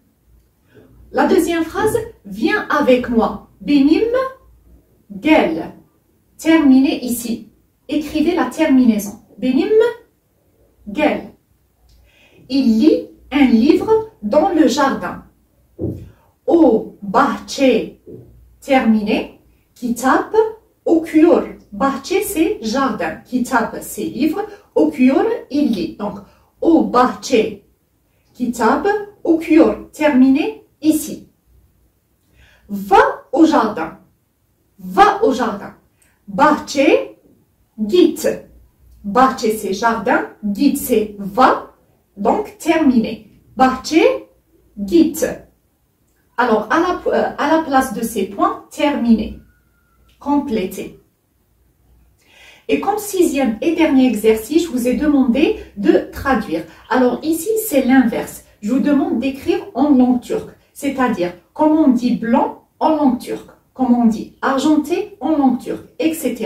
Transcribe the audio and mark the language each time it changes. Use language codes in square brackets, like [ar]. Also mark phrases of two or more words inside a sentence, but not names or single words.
[fr] La deuxième phrase, « viens avec moi ». [tr] « Benim, gel ». [fr] Terminé ici. Écrivez la terminaison. [tr] « Benim, gel ». [fr] Il lit un livre dans le jardin. [tr] « O bahçe ». Terminé. Kitap okuyor. Bahçe, [fr] c'est jardin. Kitap, c'est livre. Okuyor, il lit. Donc, [tr] o bahçe. Kitap okuyor. [fr] Terminé ici. Va au jardin. Va au jardin. [tr] Bahçe, git. Bahçe, [fr] c'est jardin. Git, c'est va. Donc, terminé. [tr] Bahçe, git. [fr] Alors, à la place de ces points, terminé, complété. Et comme sixième et dernier exercice, je vous ai demandé de traduire. Alors ici, c'est l'inverse. Je vous demande d'écrire en langue turque, c'est-à-dire comment on dit blanc en langue turque, comment on dit argenté en langue turque, etc.